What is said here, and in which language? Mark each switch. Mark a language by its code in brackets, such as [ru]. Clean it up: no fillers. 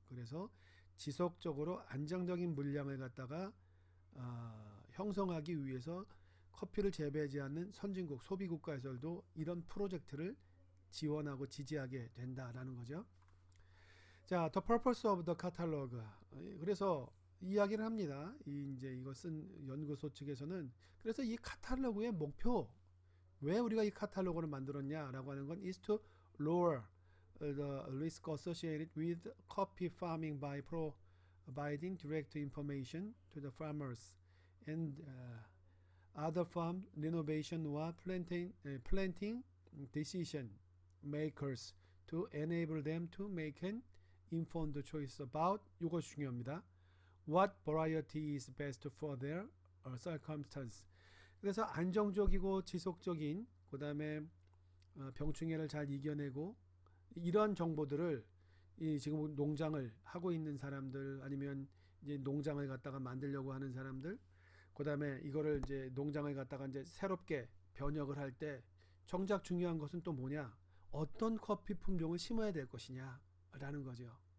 [ko] 그래서 지속적으로 안정적인 물량을 갖다가 형성하기 위해서 커피를 재배하지 않는 선진국 소비국가에서도 이런 프로젝트를 지원하고 지지하게 된다라는 거죠. 자, [en] the purpose of the catalog. [ko] 그래서 이야기를 합니다. 이제 이거 쓴 연구소 측에서는 그래서 이 카탈로그의 목표, 왜 우리가 이 카탈로그를 만들었냐라고 하는 건 [en] is to lower the risk associated with coffee farming by providing direct information to the farmers and other farm renovation or planting decision makers to enable them to make an informed choice about [ko] 이것이 중요합니다. [en] What variety is best for their circumstance. [ko] 그래서 안정적이고 지속적인 그 다음에 병충해를 잘 이겨내고 이런 정보들을 지금 농장을 하고 있는 사람들 아니면 이제 농장을 갖다가 만들려고 하는 사람들 그 다음에 이거를 이제 농장을 갖다가 이제 새롭게 변혁을 할 때 정작 중요한 것은 또 뭐냐, 어떤 커피 품종을 심어야 될 것이냐 라는 거죠.